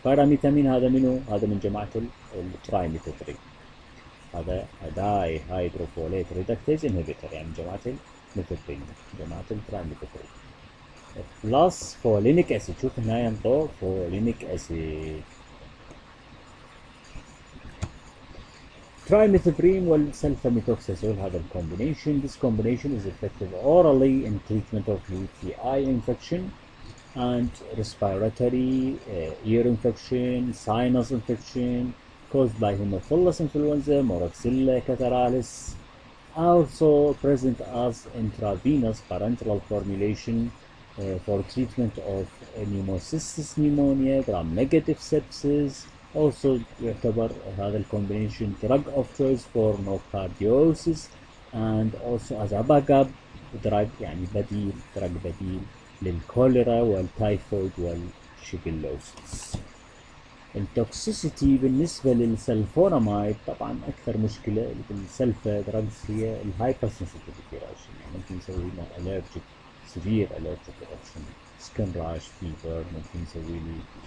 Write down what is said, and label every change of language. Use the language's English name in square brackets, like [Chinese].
[Arabic] بايراميثامين هذا منو؟ هذا من جماعة الترايميثوبريم، هذا داي هيدروفوليت ريدكتيز انهبيتور، يعني من جماعة الميثوبريم، جماعة الترايميثوبريم. بلس فولينيك اسيد، شوف هنا ينطق فولينيك اسيد. [English] Trimethoprim والsulfamethoxazole هذا الcombination. This combination is effective orally in treatment of UTI infection and respiratory ear infection, sinus infection caused by Haemophilus influenza, Moraxilla catarrhalis. Also present as intravenous parenteral formulation for treatment of pneumocystis pneumonia, gram-negative sepsis. Also [Arabic] يعتبر هذا الكومبينيشن [English] drug of choice for nocardiosis and also as a backup drug، يعني بديل drug [Arabic] بديل للكوليرا والتايفويد والشيجلوسيس. التوكسيسيتي بالنسبة للسلفونامايد طبعا أكثر مشكلة بالسلفا دراجز هي الهايبر سنسيتيفيتي راشن، يعني ممكن يسوي لنا [English] allergic severe allergic reaction، skin rash fever، [Arabic] ممكن يسوي لي